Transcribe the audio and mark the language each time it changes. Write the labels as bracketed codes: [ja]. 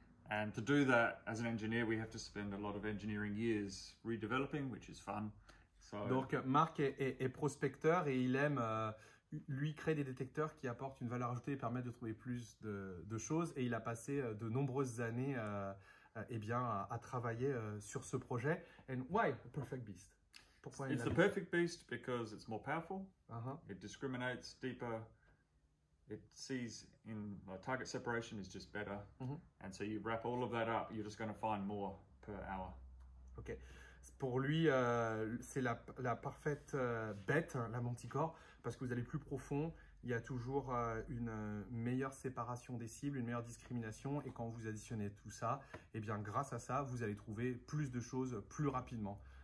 [en] And to do that, as an engineer, we have to spend a lot of engineering years redeveloping, which is fun. So, [fr] donc Marc est prospecteur et il aime lui créer des détecteurs qui apportent une valeur ajoutée et permettent de trouver plus de choses. Et il a passé de nombreuses années à travailler sur ce projet. [en] And why the perfect beast? [fr] Pourquoi [en] it's the perfect beast because it's more powerful. It discriminates deeper. It sees in target separation is just better. And so you wrap all of that up, you're just going to find more per hour. Ok. [fr] Pour lui, c'est la parfaite bête, la Manticore, parce que vous allez plus profond. Il y a toujours une meilleure séparation des cibles, une meilleure discrimination. Et quand vous additionnez tout ça, grâce à ça, vous allez trouver plus de choses plus rapidement.